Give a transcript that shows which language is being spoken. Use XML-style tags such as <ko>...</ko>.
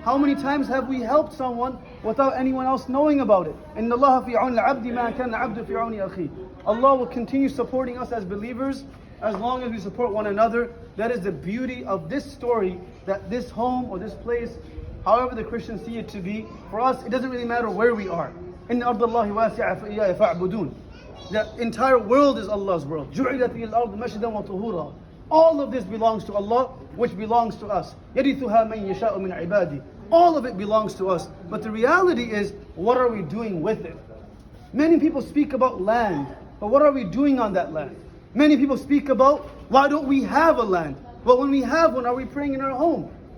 <en>How many times have we helped someone without anyone else knowing about it?</en> <ar>إِنَّ اللَّهَ فِي عَوْنِ الْعَبْدِ مَا كَانَ الْعَبْدُ فِي عَوْنِ أَخِيهِ.</ar> <en>Allah will continue supporting us as believers as long as we support one another. That is the beauty of this story, that this home or this place, however the Christians see it to be, for us it doesn't really matter where we are.</en> <ar>إِنَّ أَرْضَ اللَّهِ وَاسِعَةٌ فَإِيَّايَ فَاعْبُدُونَ.</ar> <en>The entire world is Allah's world.</en> <ar>جُعِلَتْ لِي الْأَرْضُ مَسْجِدًا وَطُهُورًا.</ar> <en>All of this belongs to Allah, which belongs to us.</en> <ar>يَرِثُهَا مَن يَشَاءُ مِنْ عِبَادِهِ.</ar> <en>All of it belongs to us. But the reality is, what are we doing with it? Many people speak about land, but what are we doing on that land? Many people speak about, why don't we have a land? But when we have one, are we praying in our home?</en>